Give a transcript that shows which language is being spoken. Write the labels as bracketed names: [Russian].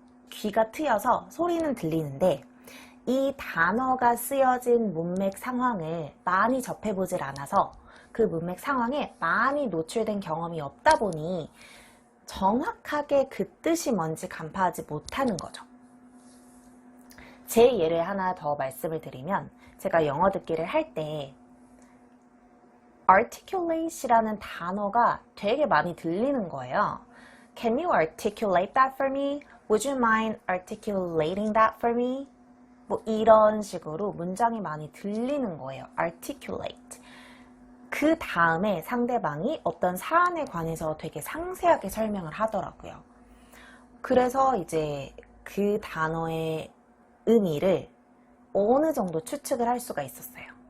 [Korean] 귀가 트여서 소리는 들리는데 이 단어가 쓰여진 문맥 상황을 많이 접해보질 않아서 그 문맥 상황에 많이 노출된 경험이 없다 보니 정확하게 그 뜻이 뭔지 간파하지 못하는 거죠. 제 예를 하나 더 말씀을 드리면 제가 영어 듣기를 할 때 articulate이라는 단어가 되게 많이 들리는 거예요. [English] Can you articulate that for me? Would you mind articulating that for me? [Korean] 뭐 이런 식으로 문장이 많이 들리는 거예요. [English] articulate. [Korean] 그 다음에 상대방이 어떤 사안에 관해서 되게 상세하게 설명을 하더라고요. 그래서 이제 그 단어의 의미를 어느 정도 추측을 할 수가 있었어요.